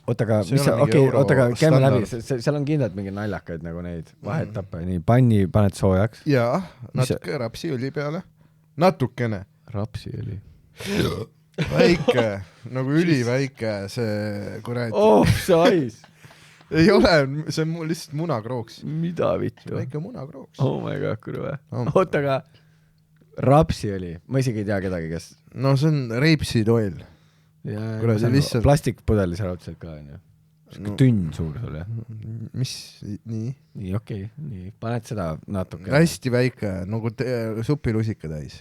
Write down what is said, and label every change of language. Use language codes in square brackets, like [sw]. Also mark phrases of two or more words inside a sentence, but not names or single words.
[et] Oota, aga käime läbi, seal on kindlalt mingi naljakaid nagu neid vahetappa, nii panni paned soojaks. jaa, natuke rapsiõli peale. Natukene. Rapsiõli. Väike, nagu üliväike see kuradi. Oh, see ais. ei ole, see on mul lihtsalt munakrooks. Mida vittu? Väike munakrooks. [en] Oh my god, [et] kurve. Oota, aga rapsiõli, ma isegi ei tea kedagi, kes... no see on [en] rapeseed oil. [et] Kuradi lihtsalt... plastikpudelis raudselt ka, on ju. No. Tünn suur sul, jah? Mis, nii? Nii, okei, nii. Paned seda natuke. Hästi väike, nagu supilusika täis.